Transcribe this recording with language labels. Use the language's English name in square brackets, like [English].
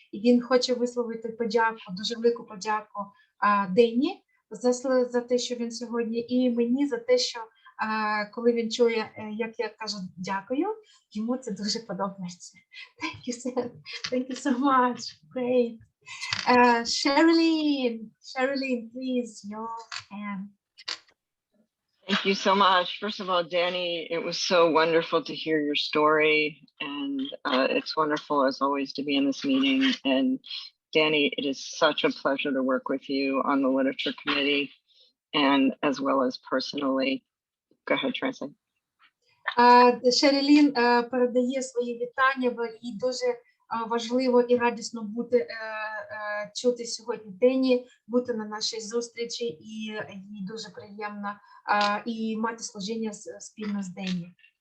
[Ukrainian] І він хоче висловити подяку, дуже велику подяку Дені за те, що він сьогодні, і мені за те, що коли він чує, як я кажу дякую, йому це дуже подобається. [English] Thank you so much. Great. Sherilyn, please, your hand. Thank you so much. First of all, Danny, it was so wonderful to hear your story, and it's wonderful as always to be in this meeting. And Danny, it is such a pleasure to work with you on the literature committee, and as well as personally. Go ahead, Tracy. [Ukrainian] Шерілін передає свої вітання, і дуже важливо і радісно чути сьогодні Дені, бути на нашій зустрічі, і їй дуже приємно і мати служіння спільно з Дені.